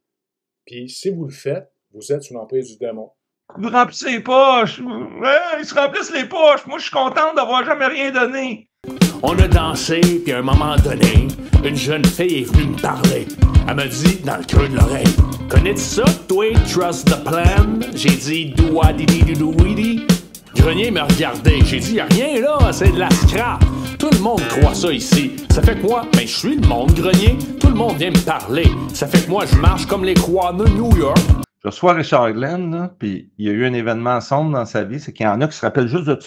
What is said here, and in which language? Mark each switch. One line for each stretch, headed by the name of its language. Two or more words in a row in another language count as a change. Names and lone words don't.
French: Puis si vous le faites, vous êtes sous l'emprise du démon. Vous remplissez les poches. Ils se remplissent les poches. Moi, je suis contente d'avoir jamais rien donné. On a dansé, puis à un moment donné, une jeune fille est venue me parler. Elle m'a dit, dans le creux de l'oreille, connais-tu ça, toi,
English: trust the plan?
French: J'ai dit, do-a-di-di-do-do-weedy. Grenier m'a regardé. J'ai dit, y'a rien là, c'est de la scrap. Tout le monde croit ça ici. Ça fait que moi, je suis le monde, Grenier. Tout le monde vient me parler. Ça fait que moi, je marche comme les croix de New York. Je reçois Richard Glenn, puis il y a eu un événement sombre dans sa vie, c'est qu'il y en a qui se rappellent juste de ça.